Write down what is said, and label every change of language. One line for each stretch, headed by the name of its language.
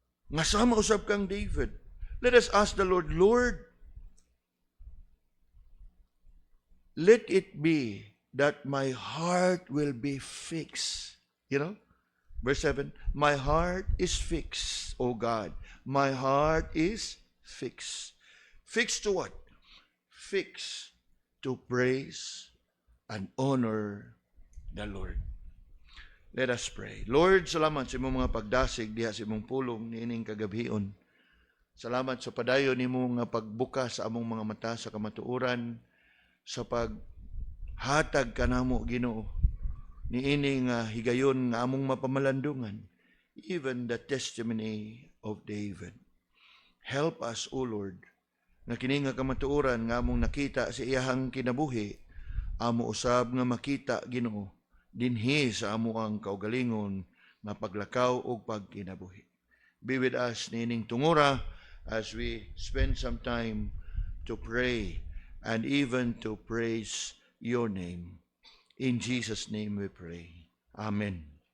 Cebuano: Nga sama usab kang David.
English: Let us ask the Lord, Lord, let it be that my heart will be fixed. You know? Verse 7, my heart is fixed, O God. My heart is fixed. Fixed to what? Fixed to praise and honor the Lord. Let us pray.
Cebuano: Lord, salamat sa imong mga pagdasig diha sa imong pulong niining kagabhion. Salamat sa padayon nimo nga pagbukas sa among mga mata sa kamatuoran, sa paghatag kanamo Ginoo niini nga higayon nga among mapamalandungan,
English: even the testimony of David. Help us, O Lord,
Cebuano: nga kini nga kamatuoran nga among nakita sa iyahang kinabuhi, amo usab nga makita Ginoo dinhi sa amo ang kaugalingon nga paglakaw og pagkinabuhi.
English: Be with us
Cebuano: niining tungora
English: as we spend some time to pray and even to praise your name. In Jesus' name we pray. Amen.